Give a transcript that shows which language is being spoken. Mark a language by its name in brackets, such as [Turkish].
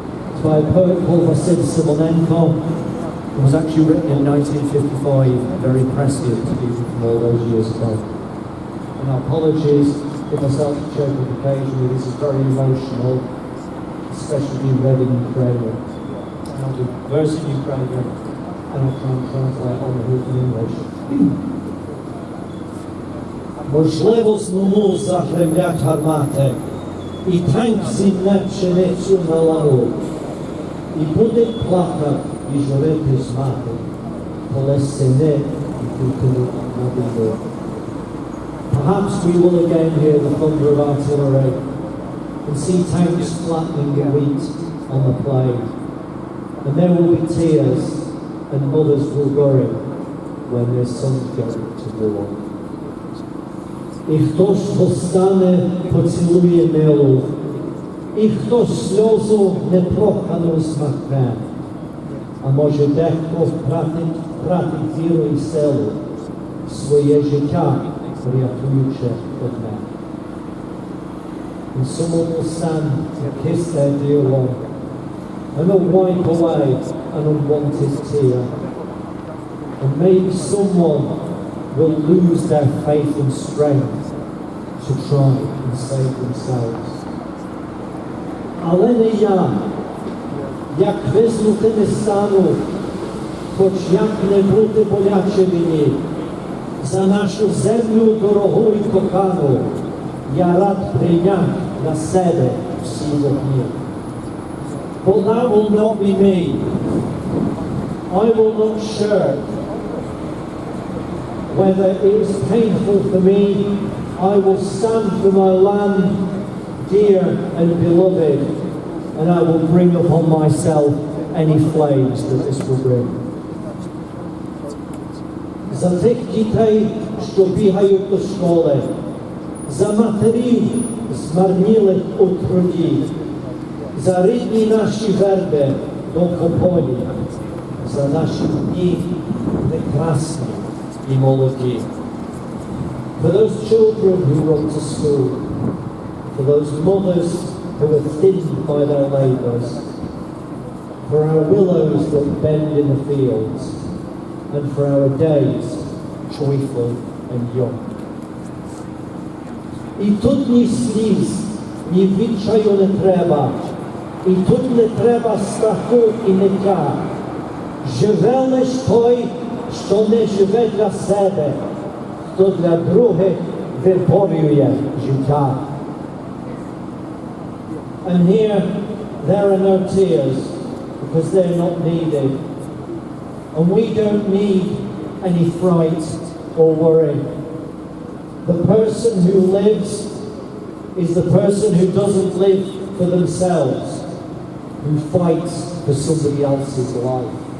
[English] It's by a poet called Vasil Simonenko. It was actually written in 1955, very impressive to people from all those years ago. And apologies if I start to choke occasionally, this is very emotional, especially being read in Ukrainian. And I'll do verse in Ukrainian and I'll try and translate all of it in English. [Ukrainian] Можливо, знову загремлять гармати, і танк зімне пшеницю на лану, і буде плакати і журитись мати, коли сини йдуть на війну. [English] Perhaps we will again hear the thunder of artillery and see tanks flattening the wheat on the plain. And there will be tears and mothers will worry when their sons go to war. [Ukrainian] І хтось повстане, поцілує милу, і хтось сльозу непрохану смахне, а може дехто втратить віру і силу, своє життя рятуючи одне. [English] And someone will stand and kiss their dear one, and will wipe away an unwanted tear. And maybe someone will lose their faith and strength to try and save themselves. [Ukrainian] Але не я, як визнути не стану, хоч як не бути боляче мені, за нашу землю дорогу і кохану, я рад прийняти на себе всі вогні. [English] But that will not be me. I will not shirk. Whether it is painful for me, I will stand for my land, dear and beloved, and I will bring upon myself any flames that this will bring. [Ukrainian] За тих дітей, що бігають до школи, за матерів, змарнілих у труді, за рідні наші верби до Кополі, за наші дні прекрасні і молоді. [English] For those children who run to school, for those mothers who are thinned by their labours, for our willows that bend in the fields, and for our days joyful and young. [Ukrainian] І тут ні сліз, ні відчаю не треба, і тут не треба страху і ниття. Живе лиш той, що не живе для себе, хто для других виборює життя. [English] And here, there are no tears, because they're not needed. And we don't need any fright or worry. The person who lives is the person who doesn't live for themselves, who fights for somebody else's life.